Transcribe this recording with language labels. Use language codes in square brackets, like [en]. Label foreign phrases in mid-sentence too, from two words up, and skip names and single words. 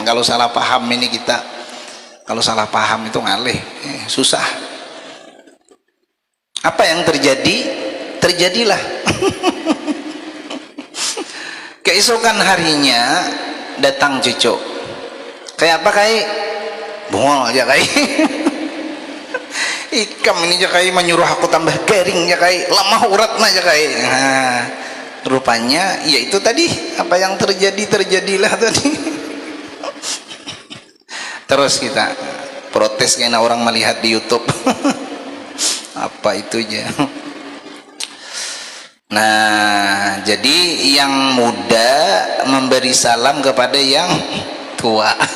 [bjn] Kalau salah paham ini kita, kalau salah paham itu ngalih, susah. [id] Apa yang terjadi? Terjadilah. Keesokan harinya datang cucu. [bjn] Kayak apa kai? Bungol aja kai. Ikam ini aja kai menyuruh aku tambah garing ya kai, lemah uratnya aja kai. [id] Nah, rupanya ya itu tadi apa yang terjadilah tadi. Terus kita protes karena orang melihat di YouTube. Apa itu aja. Nah, jadi yang muda memberi salam kepada yang tua.